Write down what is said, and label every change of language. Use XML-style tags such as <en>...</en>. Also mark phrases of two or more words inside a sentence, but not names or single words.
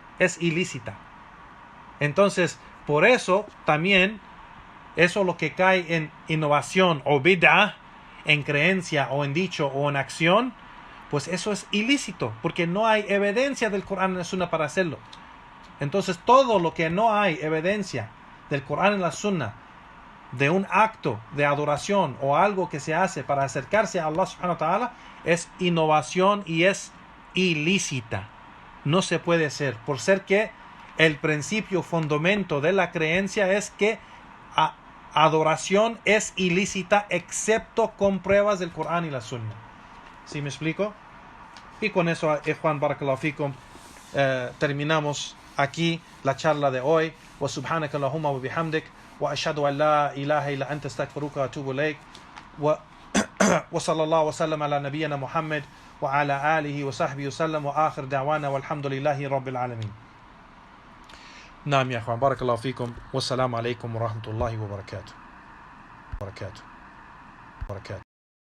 <es>Entonces, por eso también, eso lo que cae en innovación o bid'ah, en creencia o en dicho o en acción, pues eso es ilícito, porque no hay evidencia del Corán y la Sunna para hacerlo. Entonces, todo lo que no hay evidencia del Corán y la Sunna de un acto de adoración o algo que se hace para acercarse a</es> <ar>الله سبحانه وتعالى</ar> <es>es innovación y es ilícita. No se puede hacer, por ser que el principio fundamento de la creencia es que adoración es ilícita excepto con pruebas del Corán y la Sunna. ¿Sí me explico? Y con eso,</es> <ar>إخوان، بارك الله فيكم,</ar> <es>terminamos aquí la charla de hoy.</es> <ar>وسبحانك اللهم وبحمدك وأشهد أن لا إله إلا أنت أستغفرك وأتوب إليك وصلى الله وسلم على نبينا محمد وعلى آله وصحبه وسلم وآخر دعوانا والحمد لله رب العالمين. نعم يا إخوان، بارك الله فيكم، والسلام عليكم ورحمة الله وبركاته.</ar>